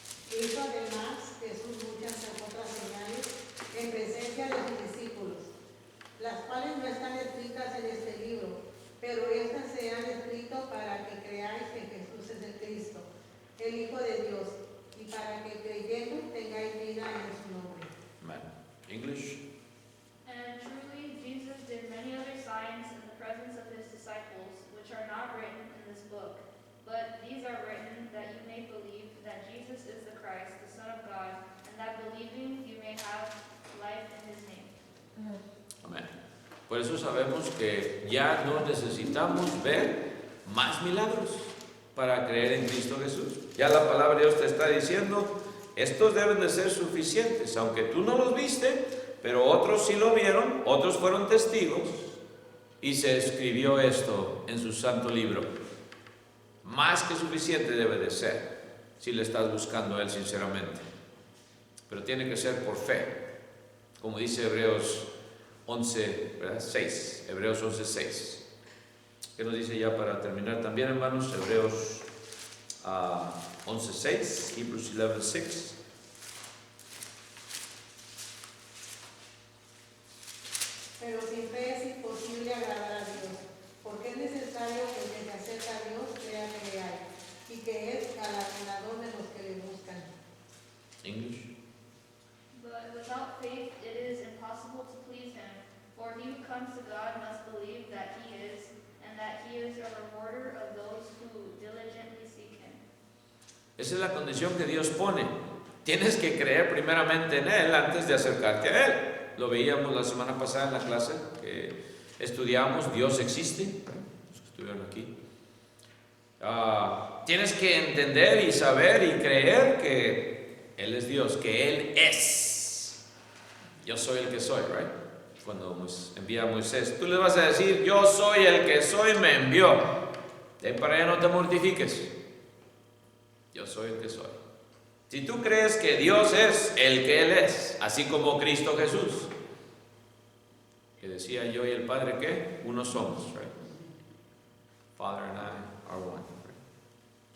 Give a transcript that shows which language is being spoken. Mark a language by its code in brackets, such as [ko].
[en] Hizo además Jesús muchas otras señales en presencia de sus discípulos, las cuales no están escritas en este libro, pero estas se han escrito para que creáis que Jesús es el Cristo, el Hijo de Dios, y para que creyendo tengáis vida en su nombre. Amen. English. And truly Jesus did many other signs in the presence of his disciples, which are not written in this book. But these are written that you may believe that Jesus is the Christ, the Son of God, and that believing you may have life in his name. [es] Amén. Por eso sabemos que ya no necesitamos ver más milagros para creer en Cristo Jesús. Ya la palabra de Dios te está diciendo, estos deben de ser suficientes, aunque tú no los viste, pero otros sí lo vieron, otros fueron testigos, y se escribió esto en su santo libro. Más que suficiente debe de ser, si le estás buscando a Él sinceramente. Pero tiene que ser por fe, como dice Hebreos 11, ¿verdad? 6, Hebreos 11, 6. ¿Qué nos dice ya para terminar también, hermanos? Hebreos 11, 6, [en] Hebrews 11, 6. [es] Pero sin fe es imposible agradar a Dios, porque es necesario que el que se acerca a Dios crea que le hay, y que es galardonador de los que le buscan. [en] English. But without faith it is impossible to please him, for he who comes to God must believe that he is, and that he is a rewarder of those who diligently seek him. [es] Esa es la condición que Dios pone. Tienes que creer primeramente en Él antes de acercarte a Él. Lo veíamos la semana pasada en la clase que estudiamos, Dios existe, los que estuvieron aquí. Tienes que entender y saber y creer que Él es Dios, que Él es. Yo soy el que soy, right? Cuando envía a Moisés, tú le vas a decir, yo soy el que soy, me envió. De ahí para allá no te mortifiques. Yo soy el que soy. Si tú crees que Dios es el que Él es, así como Cristo Jesús, que decía yo y el Padre, ¿qué? Uno somos, right? [en] Father and I are one, right?